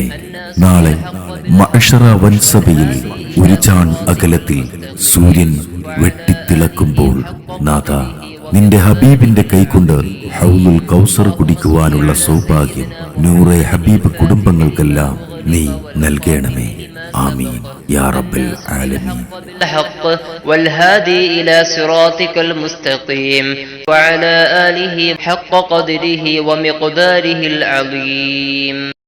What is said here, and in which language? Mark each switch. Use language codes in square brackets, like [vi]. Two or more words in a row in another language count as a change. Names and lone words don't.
[ml] നാളെ മഅ്ശറ വൻസഭയിൽ ഒരു ചാൺ അകലത്തിൽ സൂര്യൻ വെട്ടിത്തിളക്കുമ്പോൾ നാഥാ, നിന്റെ ഹബീബിന്റെ കൈകൊണ്ട് ഹൗലുൽ കൗസർ കുടിക്കുവാനുള്ള സൗഭാഗ്യം നൂറെ ഹബീബ് കുടുംബങ്ങൾക്കെല്ലാം നീ നൽകണമേ. [ar] آمين يا رب العالمين. والهادي إلى صراطك المستقيم وعلى آله حق قدره ومقداره العظيم.